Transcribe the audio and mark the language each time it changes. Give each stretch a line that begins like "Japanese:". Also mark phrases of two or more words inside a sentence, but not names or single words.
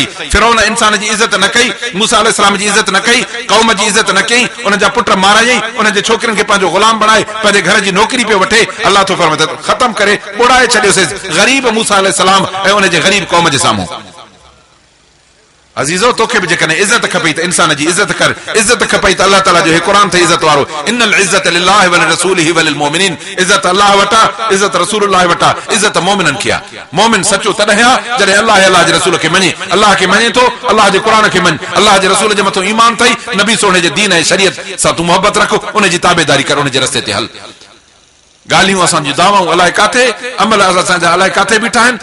Sindhi: फिरौन इंसान जी इज़त न कई, मूसा अलैहिस्सलाम जी इज़त न कई, क़ौम जी इज़त न कई, उन जा पुट मारायईं, उन जे छोकिरनि खे पंहिंजो ग़ुलाम बणाए पंहिंजे घर जी नौकरी पियो वठे। अल्लाह तो फरमाए ख़तम करे ॿोड़ाए छॾियोसीं ग़रीब मूसा अलैहिस्सलाम ऐं उन जे ग़रीब क़ौम जे साम्हूं। अज़ीज़ो तोखे बि जेकॾहिं इज़त खपई त इंसान जी इज़त कर, इज़त खपई त अल्लाह ताला जो हे क़ुरान ते इज़त वारो,
Arabic: إن العزة لله ولرسوله وللمؤمنين,
Sindhi: इज़त अल्लाह वटा, इज़त रसूलुल्लाह वटा, इज़त मोमिननि खे आहे। मोमिन सचो तॾहिं आहे जॾहिं अल्लाह जे रसूल खे मञे, अल्लाह खे मञे थो, अल्लाह जे क़ुरान खे मञ, अल्लाह जे रसूल जे मथां ईमान अथई, नबी सोने जे दीन ऐं शरीयत सां तूं मोहबत रख, उन जी ताबेदारी कर, उन जे रस्ते ते हल। ॻाल्हियूं असांजी दावाऊं अलाए काथे, अमल असांजा अलाए काथे बीठा आहिनि।